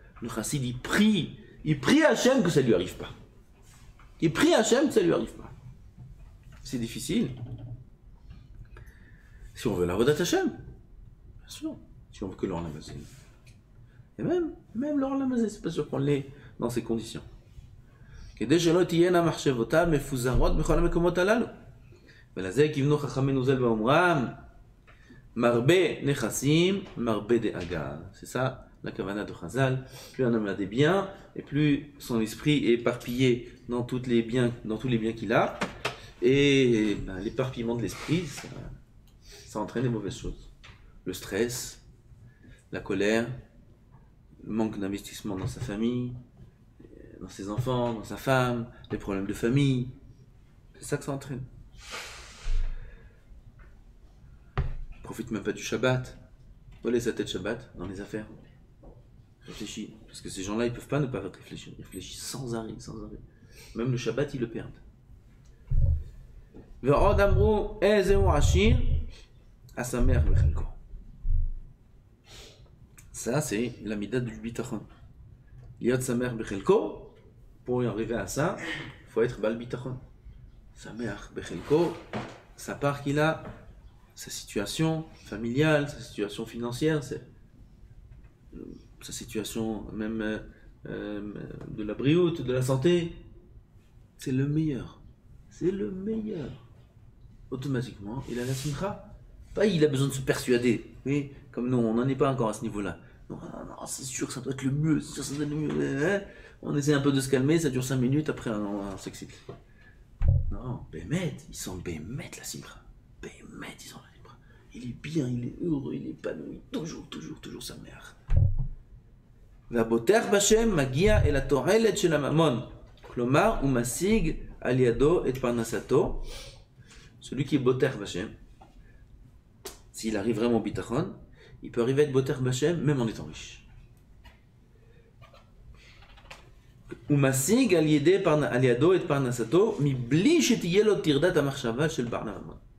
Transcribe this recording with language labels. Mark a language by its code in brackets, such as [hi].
[fr] Le chassid, il prie à Hachem que ça ne lui arrive pas. Il prie à Hachem que ça ne lui arrive pas. c'est difficile. Si on veut la Avodat Hashem, bien sûr. Si on veut que l'or l'amazé. Et même l'or l'amazé, c'est pas sûr qu'on l'ait dans ces conditions. [he] כדי שלא תהיינה מחשבותיו מפוזרות בכל המקומות הללו. ולזה כיוונו חכמינו ז"ל באומרם, מרבה נכסים, מרבה דאגה. [fr] C'est ça la kavana de Chazal. Plus un homme a des biens, et plus son esprit est éparpillé dans tous les biens qu'il a. Et l'éparpillement de l'esprit, ça entraîne des mauvaises choses. Le stress, la colère, le manque d'investissement dans sa famille, dans ses enfants, dans sa femme, les problèmes de famille. C'est ça que ça entraîne. Il profite même pas du Shabbat. Voilà sa tête Shabbat dans les affaires. Réfléchis. Parce que ces gens-là, ils peuvent pas ne pas réfléchir. Ils réfléchissent sans arrêt, sans arrêt. Même le Shabbat, ils le perdent. [he] ועוד אמרו, איזהו עשיר, השמח בחלקו. [fr] Ça, c'est la mida du bitachon. Liot samech bechelko, pour y arriver à ça, il faut être bal bitachon. Samech bechelko, sa part qu'il a, sa situation familiale, sa situation financière, sa situation même de la brioute, de la santé, c'est le meilleur. C'est le meilleur. Automatiquement, il a la simcha. Pas il a besoin de se persuader. Oui, comme nous, on n'en est pas encore à ce niveau-là. Non, c'est sûr que ça doit être le mieux. C'est sûr que ça doit être le mieux. On essaie un peu de se calmer, ça dure 5 minutes, après on s'excite. Non, Bémet, ils sont Bémet la simcha. Bémet, ils sont la simcha. Il est bien, il est heureux, il est épanoui. Toujours sa mère. [he] והבוטח בשם מגיע אל התועלת של הממון. כלומר, הוא משיג על ידו את פרנסתו. [fr] Celui qui est boter Bachem, s'il arrive vraiment au bitachon, il peut arriver à être boter Bachem même en étant riche. [he] הוא משיג על ידו את פרנסתו מבלי שתהיה לו טרדת המחשבה של בעל הממון.